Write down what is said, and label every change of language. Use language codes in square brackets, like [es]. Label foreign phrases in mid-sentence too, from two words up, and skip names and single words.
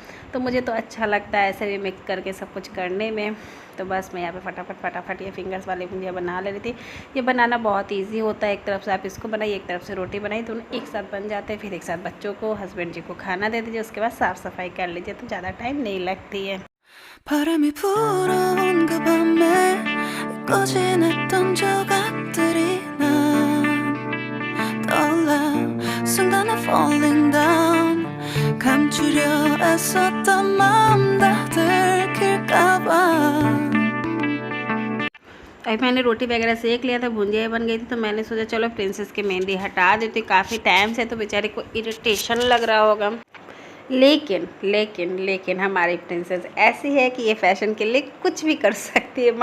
[hi] तो मुझे तो अच्छा लगता है ऐसे भी मिक्स करके सब कुछ करने में। तो बस मैं यहाँ पे फटाफट ये फिंगर्स वाली भुंजिया बना ले रही थी। ये बनाना बहुत ईजी होता है, एक तरफ से आप इसको बनाइए, एक तरफ से रोटी बनाइए, दोनों एक साथ बन जाते हैं। फिर एक साथ बच्चों को, हस्बैंड जी को खाना दे दीजिए, उसके बाद साफ़ सफाई कर लीजिए, तो ज़्यादा टाइम नहीं लगती है। [ko] 바람이 불어온 그 밤에 꺼진했던 조각들이 난 떠올라 순간에 [en] falling down [ko] 감추려 애썼던 마음 다 들킬까봐 [hi] अभी मैंने रोटी वगैरह सेक लिया था, भुंजिया बन गई थी, तो मैंने सोचा चलो प्रिंसेस की मेहंदी हटा देती। काफ़ी टाइम से तो बेचारे को इरिटेशन लग रहा होगा, लेकिन हमारी प्रिंसेस ऐसी है कि ये फैशन के लिए कुछ भी कर सकती है।